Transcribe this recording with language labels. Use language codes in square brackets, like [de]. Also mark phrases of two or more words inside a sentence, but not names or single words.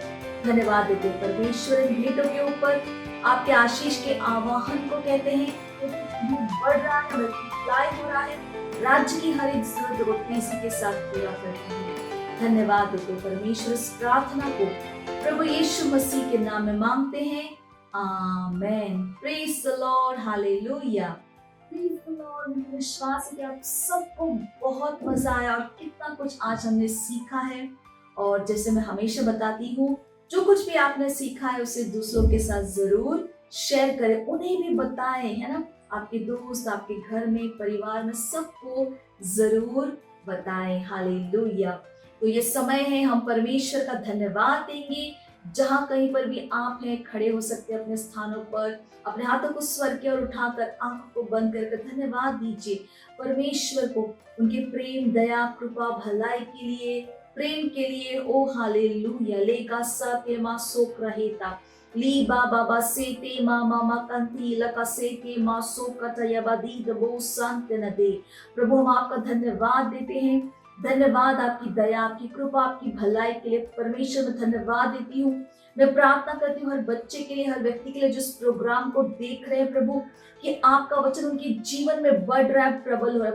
[hi] धन्यवाद देते परमेश्वर इन भेंटों के ऊपर आपके आशीष के आवाहन को कहते हैं। बढ़ रहा है, मल्टीप्लाई हो रहा है। राज्य की हर एक जरूरत को तेजी के साथ पूरा करते हैं। धन्यवाद देते परमेश्वर। इस प्रार्थना को प्रभु यीशु मसीह के नाम में मांगते हैं, आमीन। [en] Praise the Lord, hallelujah. Praise the Lord. [hi] मुझे विश्वास है कि आप सबको बहुत मजा आया और कितना कुछ आज हमने सीखा है। और जैसे मैं हमेशा बताती हूँ, जो कुछ भी आपने सीखा है उसे दूसरों के साथ जरूर शेयर करें, उन्हें भी बताएं, है ना। आपके दोस्त, आपके घर में, परिवार में सबको जरूर बताएं। हालेलुया। तो ये समय है हम परमेश्वर का धन्यवाद देंगे। जहाँ कहीं पर भी आप हैं, खड़े हो सकते हैं अपने स्थानों पर। अपने हाथों को स्वर की ओर उठाकर आंखों को बंद कर धन्यवाद दीजिए परमेश्वर को, उनके प्रेम, दया, कृपा, भलाई के लिए, प्रेम के लिए। ओ हालेलुया। लेगा सत्य मा सोक रहेता ली बाबा से ते मामा कंती लका से ते मा सोकत यबादी दबो संत न दे। प्रभु, हम आपका धन्यवाद देते हैं। धन्यवाद आपकी दया, आपकी कृपा, आपकी भलाई के लिए। परमेश्वर, मैं धन्यवाद देती हूँ। मैं प्रार्थना करती हूँ हर बच्चे के लिए, हर व्यक्ति के लिए जो इस प्रोग्राम को देख रहे हैं प्रभु, कि आपका वचन उनके जीवन में बढ़ रहा है, प्रबल हो रहा है।